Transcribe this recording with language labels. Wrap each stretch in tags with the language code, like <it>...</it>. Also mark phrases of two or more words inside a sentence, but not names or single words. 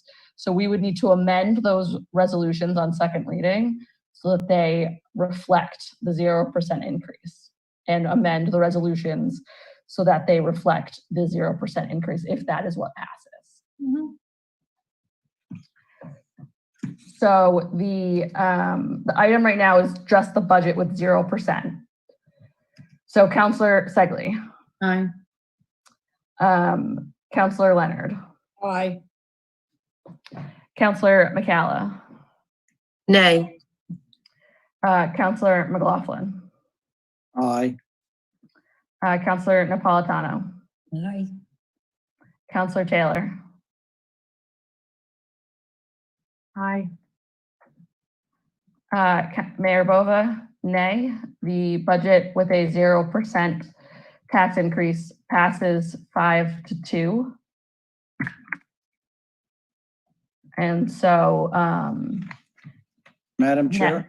<en>So we would need to amend those resolutions on second reading so that they reflect the 0% increase, and amend the resolutions so that they reflect the 0% increase if that is what passes. Mm-hmm. So the item right now is just the budget with 0%. So Councilor Segley. Aye. Councilor Leonard. Aye. Councilor McCalla. Nay. Councilor McLaughlin. Aye. Councilor Napolitano. Aye. Councilor Taylor. Aye. Mayor Bova, nay. The budget with a 0% tax increase passes 5-2. And so, Madam Chair,</en>